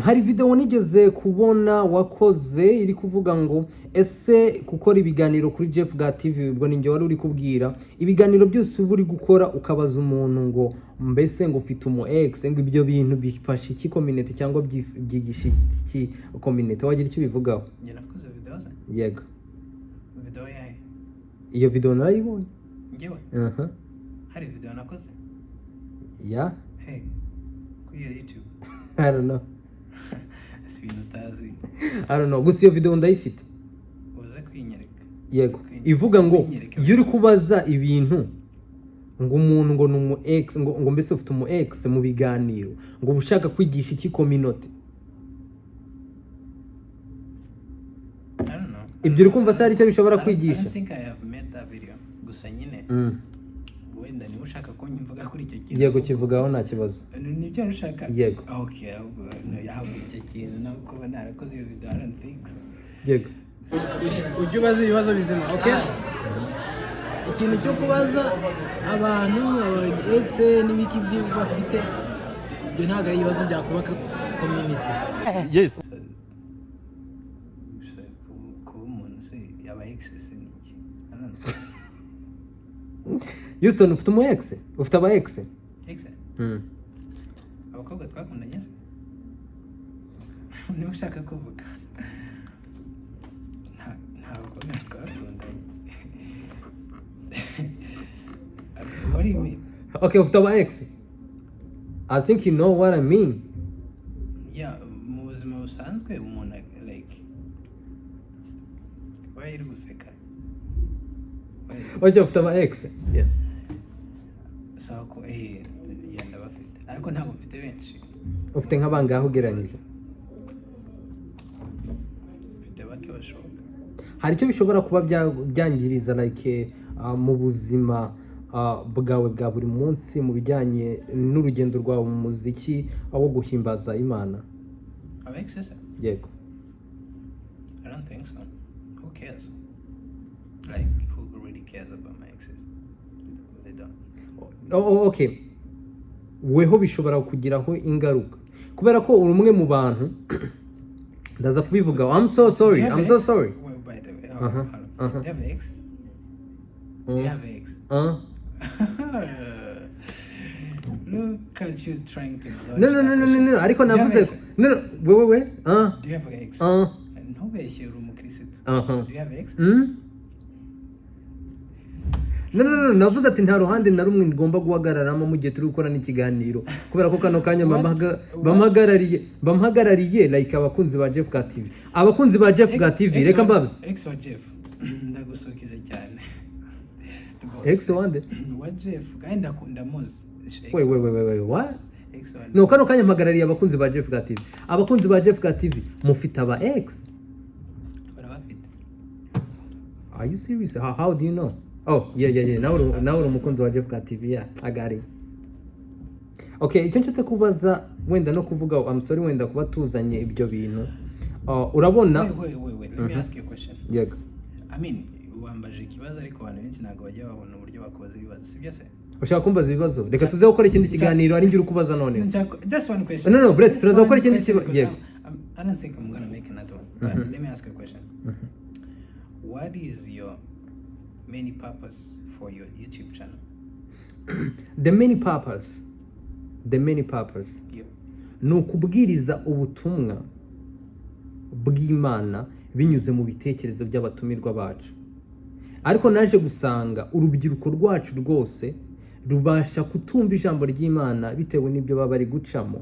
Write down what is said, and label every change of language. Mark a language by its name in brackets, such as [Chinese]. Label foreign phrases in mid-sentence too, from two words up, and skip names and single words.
[Kinyarwanda] Hari video nigeze kubona wakoze iri kuvuga ngo ese gukora ibiganiro kuri JephGadi TV, ubwo ninjye wari uri kubwira ibiganiro byose uri gukora ukabaza umuntu ngo mbese ngo ufite umu ex, ngo ibyo bintu bifasha iki community cyangwa byigisha iki community, wagira icyo bivugaho? Njye nakoze video ze. Yego. Video yahe? Iyo video narayibonye. Njyewe? Hari video nakoze? [English] Yeah. [Kinyarwanda] Hey, kuri YouTube. [English] I don't know. [Kinyarwanda] Sibinutazi. [English] I don't know. [Kinyarwanda] Gusa iyo video ndayifite. Uze kwinyereka. Yego. Ivuga ngo iyo uri kubaza ibintu ngo umuntu ngo numu ex ngo mbese ufite umu ex mu biganiro ngo ushaka kwigisha iki community. [English] I don't know. [Kinyarwanda] Ibyo uri kumva se hari icyo bishobora kwigisha? [English] I don't think I have made that video. [Kinyarwanda] Gusa nyine. Wenda niba ushaka ko nyimvuga kuri icyo kintu. Yego, kivugaho nta kibazo. Nibyo ushaka? Yego. Okay, ahubwo icyo kintu no kuba narakoze iyo video, [English] I don't think so. [Kinyarwanda] Yego. Ujye ubaza ibibazo bizima, okay? Ikintu cyo kubaza abantu ex n'ibiki byo bafite, ibyo ntabwo ari ibibazo byakubaka community. [English] Yes. [Kinyarwanda] Kuba umuntu se yaba ex se niki? [English] I don't know. Houston, [Kinyarwanda] ufite umu ex? Ufite aba ex? Ex? Abakobwa twakundanye se? Niba ushaka kuvuga. Nta bakobwa twakundanye. [English] What do you mean? [Kinyarwanda] Okay, ufite aba ex? [English] I think you know what I mean. Yeah, [Kinyarwanda] mu buzima busanzwe umuntu [English] like why [Kinyarwanda] iri guseka? Oje ufite aba ex? Yeah. Sawa ko yenda bafite. Ariko ntabwo mfite benshi. Ufite nk'abangahe ugereranyije? Mfite bake bashoboka. Hari icyo bishobora kuba byangiriza like mu buzima bwawe bwa buri munsi mu bijyanye n'urugendo rwawe mu muziki aho guhimbaza Imana? Aba ex? Yego. [English] I don't think so. Who cares? Like, who really cares about my exes? They don't. Okay. [Kinyarwanda] Weho bishobora kugiraho ingaruka kubera ko uri umwe mu bantu ndaza kubivuga. [English] I'm so sorry. I'm so sorry. Well, by the way, do you have ex? Do you have ex? Look at you trying to dodge. [Kinyarwanda] No. Ariko navuze no. We. [English] Do you have ex? [Kinyarwanda] Ntubeshye uri umukristo. [English] Do you have ex? [Kinyarwanda] No, navuze ati nta ruhande na rumwe ngomba guhagararamo mu gihe turi gukora n'ikiganiro kubera ko kano kanya bamahagarariye like abakunzi ba JephGadi TV. Abakunzi ba JephGadi TV reka mbabuze. Ex wa Jeff. Ndagusukije cyane. Ex wande? Wa Jeff kandi ndakunda muzi. [English] Wait, what? [Kinyarwanda] Ex wande. No, kano kanya mpagarariye abakunzi ba JephGadi TV. Abakunzi ba JephGadi TV mufite aba ex? Barabafite. [English] Are you serious? How do you know? Oh, yeah. [Kinyarwanda] Now umukunzi wa JephGadi TV. [English] Yeah, I got it. [Kinyarwanda] Okay, icyo nshatse kubaza wenda no kuvuga [English] I'm sorry [Kinyarwanda] wenda kuba tuzanye ibyo bintu. Urabona? [English] Wait. Let me ask you a question. Yego. I mean, [Kinyarwanda] wambaje ikibazo ariko abantu benshi ntabwo bajya babona uburyo bakubaza ibibazo. Sibyo se? Ushaka kumbaza ibibazo? Reka tuze gukora ikindi kiganiro ari njye uri kubaza none. [English] Just one question. No, Brett, [Kinyarwanda] tuze gukora ikindi kiganiro. Yego. [English] I don't think I'm going to make another one. But let me ask you a question. What is your main purpose for your YouTube channel? The main purpose Yep. [Kinyarwanda] ni ukubwiriza ubutumwa bw'Imana binyuze mu bitekerezo by'abatumirwa bacu. ariko naje gusanga urubyiruko rwacu rwose rubasha kutumva ijambo ry'Imana bitewe n'ibyo baba bari gucamo.